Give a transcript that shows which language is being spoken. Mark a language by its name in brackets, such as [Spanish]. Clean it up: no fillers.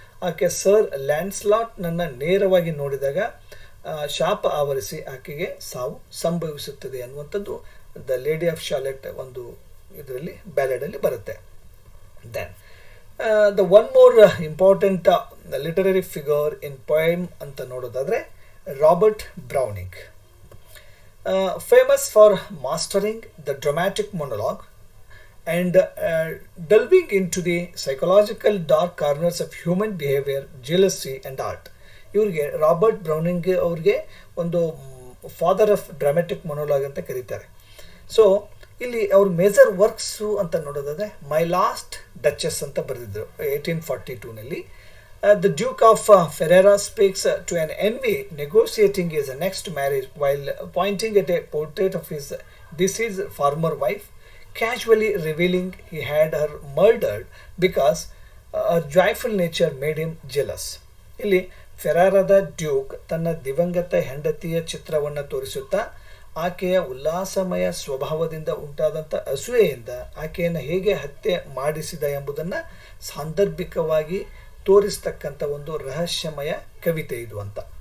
[Kannada] ಆಕೆ ಸರ್ ಲ್ಯಾಂಡ್ಸ್ಲಾಟ್ನನ್ನು ನೇರವಾಗಿ ನೋಡಿದಾಗ ಶಾಪ ಆವರಿಸಿ ಆಕೆಗೆ ಸಾವು ಸಂಭವಿಸುತ್ತದೆ ಅನ್ನುವಂಥದ್ದು ದ ಲೇಡಿ ಆಫ್ ಶಾಲೆಟ್ ಒಂದು ಇದರಲ್ಲಿ ಬ್ಯಾಲೆಡಲ್ಲಿ ಬರುತ್ತೆ. [English] then the one more important literary figure in poem [Kannada] ಅಂತ ನೋಡೋದಾದರೆ [English] Robert Browning. Famous for mastering the dramatic monologue and delving into the psychological dark corners of human behavior, jealousy and art. [Kannada] ಇವರಿಗೆ Robert Browning ಅವ್ರಿಗೆ ಒಂದು [English] father of dramatic monologue [Kannada] ಅಂತ ಕರೀತಾರೆ. So ಇಲ್ಲಿ ಅವ್ರ major works ಅಂತ ನೋಡೋದಾದರೆ ಮೈ ಲಾಸ್ಟ್ ಡಚಸ್ ಅಂತ ಬರೆದಿದ್ರು 1842ನಲ್ಲಿ. [English] The Duke of Ferrara speaks to an enemy negotiating his next marriage while pointing at a portrait of his deceased former wife, casually revealing he had her murdered because her joyful nature made him jealous. [Kannada] ಇಲ್ಲಿ ಫೆರಾರದ Duke ತನ್ನ ದಿವಂಗತ ಹೆಂಡತಿಯ ಚಿತ್ರವನ್ನು ತೋರಿಸುತ್ತಾ ಆಕೆಯ ಉಲ್ಲಾಸಮಯ ಸ್ವಭಾವದಿಂದ ಉಂಟಾದಂಥ ಅಸೂಯೆಯಿಂದ ಆಕೆಯನ್ನು ಹೇಗೆ ಹತ್ಯೆ ಮಾಡಿಸಿದ ಎಂಬುದನ್ನು ಸಾಂದರ್ಭಿಕವಾಗಿ ತೋರಿಸ್ತಕ್ಕಂಥ ಒಂದು ರಹಸ್ಯಮಯ ಕವಿತೆ ಇದು ಅಂತ.